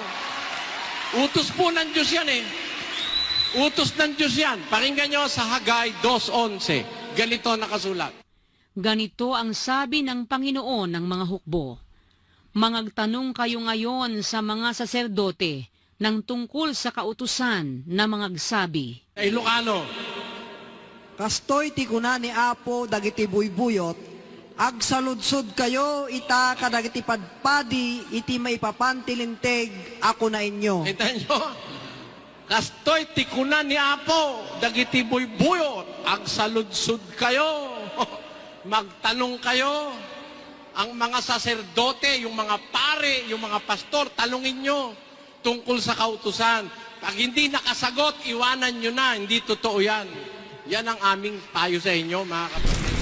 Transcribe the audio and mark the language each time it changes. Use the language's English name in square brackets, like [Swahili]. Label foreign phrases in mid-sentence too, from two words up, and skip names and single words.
[Filipino] Utos po ng Diyos yan Utos ng Diyos yan. Pakinggan nyo sa Hagay 2:11. Ganito nakasulat. Ganito ang sabi ng Panginoon ng mga hukbo. Mangagtanong kayo ngayon sa mga saserdote ng tungkol sa kautusan na mangagsabi. Ilocano. [Iloko] Kastoy ti kuna ni Apo dagiti buybuyot, agsaludsod kayo ita kadagiti padpadi iti maipapantilinteg ako na inyo. [Filipino] Kita nyo? [Iloko] Kastoy ti kuna ni Apo dagiti buybuyot, agsaludsod kayo. [Filipino] Magtanong kayo. Ang mga saserdote, yung mga pare, yung mga pastor, talungin nyo tungkol sa kautusan. Pag hindi nakasagot, iwanan nyo na. Hindi totoo yan. Yan ang aming payo sa inyo, mga kapatid.